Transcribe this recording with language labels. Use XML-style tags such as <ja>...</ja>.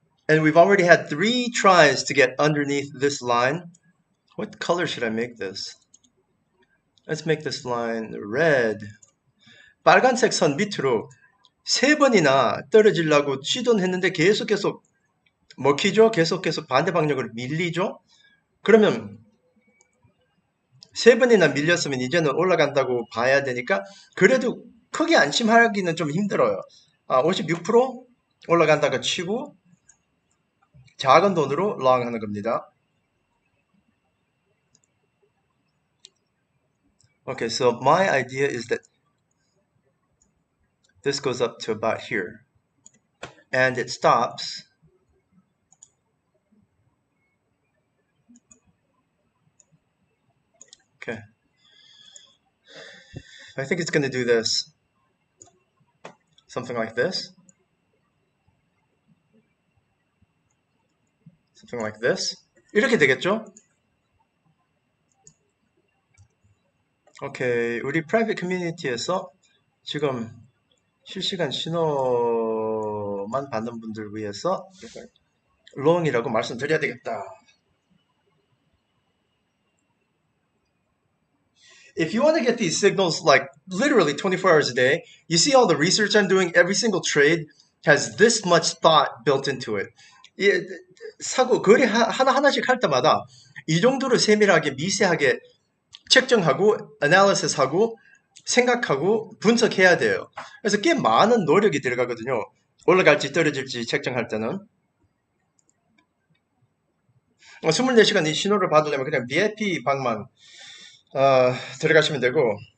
<en>And we've already had 3 tries to get underneath this line. What color should I make this? Let's make this line red.</en> <ko>빨간색 선 밑으로 3번이나 떨어지려고 시도했는데 계속 먹히죠? 계속 반대 방향으로 밀리죠? 그러면 3번이나 밀렸으면 이제는 올라간다고 봐야 되니까 그래도 크게 안심하기는 좀 힘들어요. 56% 올라간다고 치고 작은 돈으로 롱 하는 겁니다.</ko> <en>Okay, so my idea is that this goes up to about here and it stops okay. I think it's going to do this. Something like this. Something like this.</en> <ko>이렇게 되겠죠? 오케이. 우리 프라이빗 커뮤니티에서 지금 실시간 신호만 받는 분들 위해서 롱이라고 말씀드려야 되겠다.</ko> <en>If you want to get these signals like literally 24 hours a day, you see all the research I'm doing, every single trade has this much thought built into it.</en> <ko>사고 거래 하나하나씩 할 때마다 이 정도로 세밀하게 미세하게 책정하고 analysis하고 생각하고 분석해야 돼요. 그래서 꽤 많은 노력이 들어가거든요. 올라갈지 떨어질지 책정할 때는 24시간 이 신호를 받으려면 그냥 VIP 방만 들어가시면 되고</ko>